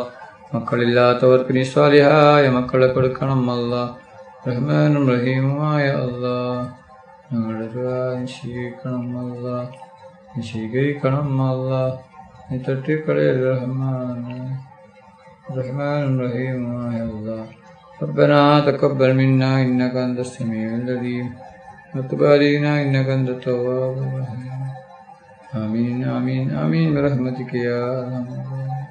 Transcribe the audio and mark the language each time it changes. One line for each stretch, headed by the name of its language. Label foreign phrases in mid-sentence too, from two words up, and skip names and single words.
Malayalam: മക്കളില്ലാത്തവർക്ക് നീ സ്വാലിഹായ മക്കളെ കൊടുക്കണം അല്ലാഹ്. റഹ്മാനും റഹീമുമായ അല്ലാഹ് ഞങ്ങളുടെ ദുആ സ്വീകരിക്കണം അല്ലാഹ്. സ്വീകരിക്കണം അല്ലാഹ്. നീ തട്ടിക്കളയല്ല റഹ്മാനെ. റഹ്മാനും റഹീമുമായ അല്ലാഹ്.
Arabic: ربنا تقبل منا إنك أنت السميع العليم وتب علينا إنك أنت التواب الرحيم. آمين آمين آمين برحمتك يا أرحم الراحمين.